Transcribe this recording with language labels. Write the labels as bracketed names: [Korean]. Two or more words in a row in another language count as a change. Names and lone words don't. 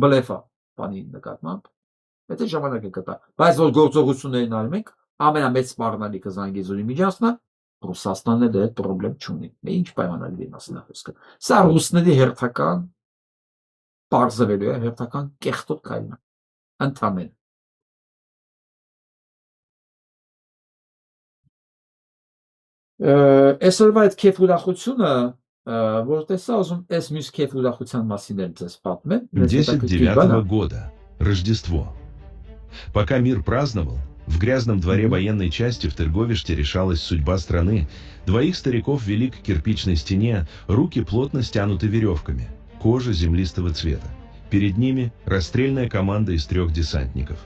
[Armenian] բլեֆ է բանի նկատմամբ, այդ ժամանակ է կտա, բայց որ գործողություններին արում ենք, ամենամեծ սպառնալիքը Զանգեզուրի միջանցքն է, Ռուսաստանն էլ այդ խնդրեմ չունի։ Ինչ պայմանագրի մասն է խոսքը։ Սա ռուսների հերթական պարզվելու է, հերթական կեղտոտ քայլն է, ընդհանրեն։ Այսօրվա այդ քեֆ ուրախությունը, որ տեսա, ուզում այս մյուս քեֆ ուրախության մասին էլ ձեզ պատմեմ։ [Russian] 10-9 года, Рождество. Пока мир праздновал, в грязном дворе военной части в Тырговиште решалась судьба страны. Двоих стариков вели к кирпичной стене, руки плотно стянуты веревками, кожа землистого цвета. Перед ними расстрельная команда из 3 десантников.